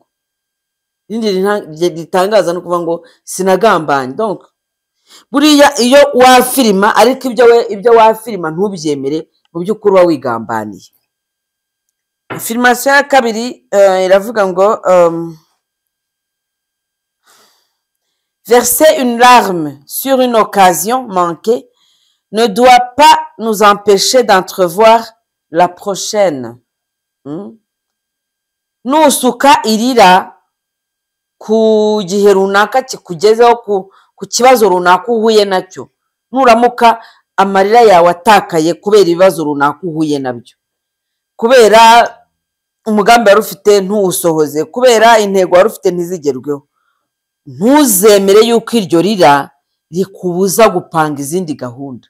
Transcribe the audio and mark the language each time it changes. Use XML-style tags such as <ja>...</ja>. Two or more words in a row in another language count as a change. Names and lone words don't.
<rw>Irindi ritangaza no kuvuga ngo sinagambanye. Donc buriya iyo wafirima, ariko ibyo wafirima ntubyemere, mu by'ukuri wa wigambaniye. Affirmation ya kabiri iravuga ngo</rw> <fr>verser une larme sur une occasion manquée ne doit pas nous empêcher d'entrevoir la prochaine.</fr> <rw>Nusuka irira ku gihe runaka kikugezeho ku kibazo runaka uhuye nacyo, nuramuka amarira yawe atakaye kubera ibibazo runaka uhuye nabyo, kubera umugambi wari ufite ntuwusohoze, kubera intego wari ufite ntizigerweho, ntuzemere yuko iryo rira rikubuza gupanga izindi gahunda.</rw>